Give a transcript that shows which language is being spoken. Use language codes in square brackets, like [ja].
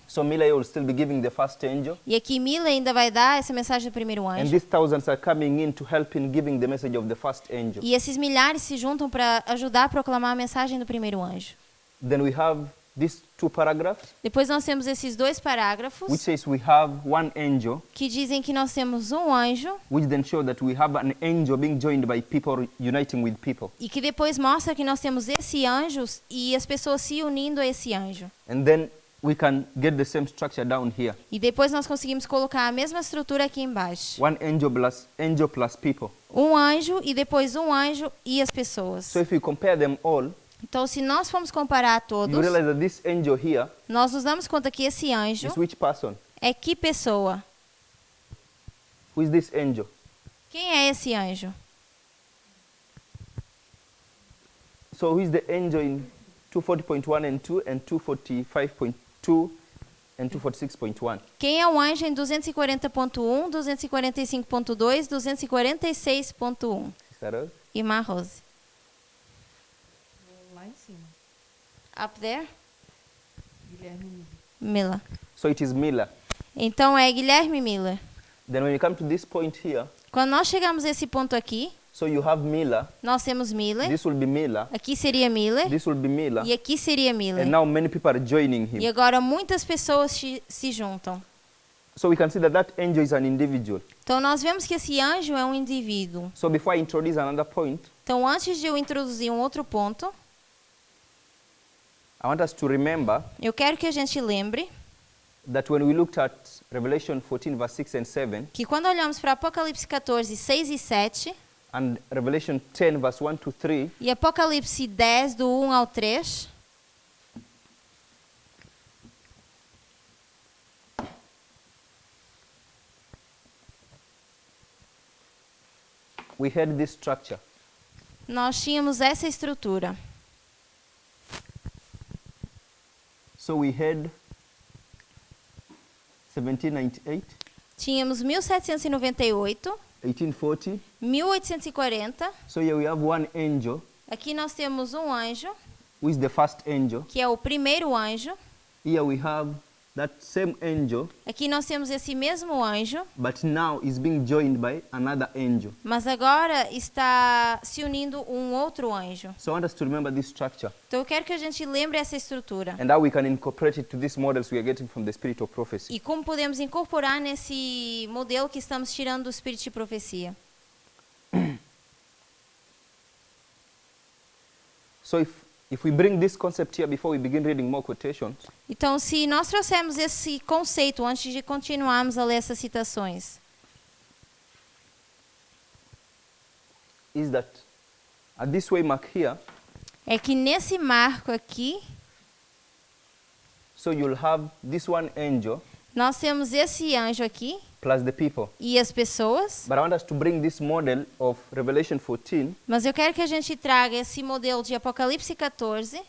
[en] So Miller will still be giving the first angel. [pt] E aqui Miller ainda vai dar essa mensagem do primeiro [en] And [pt] anjo. [en] these thousands are coming in to help in giving the message of the first angel. [pt] E esses milhares se juntam para ajudar a proclamar a mensagem do primeiro anjo. [en] Then we have these two paragraphs, [pt] Depois nós temos esses dois parágrafos [en] which says we have one angel, [pt] que dizem que nós temos um anjo [en] which then show that we have an angel being joined by people uniting with people. [pt] e que depois mostra que nós temos esse anjo e as pessoas se unindo a esse anjo. [en] And then we can get the same structure down here. [pt] E depois nós conseguimos colocar a mesma estrutura aqui embaixo. [en] One angel plus people. [pt] Um anjo e depois um anjo e as pessoas. [en] So if we compare them all, [pt] Então, se nós formos comparar [en] you [pt] todos, [en] realize that this angel here [pt] nós nos damos conta que esse anjo [en] is which person? [pt] é que pessoa? [en] Who is this angel? [pt] Quem é esse anjo? [en] So who is the angel in 240.1 and 2 and 245.2 and 246.1? [pt] Quem é o anjo em 240.1, 245.2, 246.1? [en] Sister Rose? [pt] Irmã Rose. Lá em cima. [en] Up there? [pt] Guilherme Miller. Mila. [en] So it is Miller. [pt] Então é Guilherme Miller. [en] Then when you come to this point here, [pt] Quando nós chegamos a esse ponto aqui, [en] so you have Miller, [pt] nós temos Miller, [en] this will be Miller, [pt] aqui seria Miller [en] this will be Miller, [pt] e aqui seria Miller. [en] and now many people are joining [pt] E [en] him. [pt] agora muitas pessoas se juntam. [en] So we can see that angel is an individual. [pt] Então nós vemos que esse anjo é um indivíduo. [en] So before I introduce another point, [pt] Então antes de eu introduzir um outro ponto, [en] I want us to remember [pt] eu quero que a gente lembre [en] that when we looked at Revelation 14 verse 6 and 7 [pt] que quando olhamos para Apocalipse 14, 6 e 7 [en] and Revelation 10 verse 1 to 3, [pt] e Apocalipse 10, do 1 ao 3, [en] we had this structure. [pt] nós tínhamos essa estrutura. [en] So we had 1798, [pt] Tínhamos 1798, [en] 1840. [pt] 1840. [en] So here we have one angel, [pt] Aqui nós temos um anjo, [en] who is the first angel. [pt] que é o primeiro anjo. [en] Here we have that same angel, [pt] Aqui nós temos esse mesmo anjo, [en] but now is being joined by another angel. [pt] mas agora está se unindo um outro anjo. [en] So I want us to remember this structure [pt] Então eu quero que a gente lembre essa estrutura. [en] and how we can incorporate it to these models we are getting from the spirit of prophecy. [pt] E como podemos incorporar nesse modelo que estamos tirando do espírito de profecia. [en] So if we bring this concept here before we begin reading more quotations, [pt] Então, se nós trouxermos esse conceito antes de continuarmos a ler essas citações, [en] is that at this waymark here, [pt] é que nesse marco aqui, [en] so you'll have this one angel [pt] nós temos esse anjo aqui [en] plus the people. [pt] e as pessoas, [en] But I want us to bring this model of Revelation 14, [pt] mas eu quero que a gente traga esse modelo de Apocalipse 14,